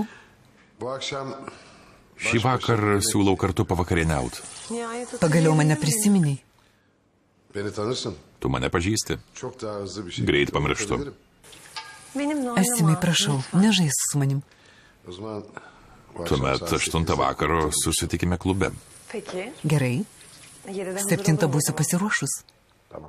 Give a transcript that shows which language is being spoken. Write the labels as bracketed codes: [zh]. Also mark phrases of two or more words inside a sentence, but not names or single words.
[tr] Bu akşam [lt] Šį vakar siūlau kartu pavakarieniaut. Pagaliau mane prisiminiai. [tr] beni tanırsın. [lt] Tu mane pažįsti. [tr] Çok daha hızlı bir şey. [lt] Greit pamirštu. Esimai, prašau, nežaisk su manim. [tr] O zaman bu akşam [lt] Tuomet [tr] saat [lt] 8 vakaro susitikime klube. Gerai. 7 būsiu pasiruošus. [tr] Tamam.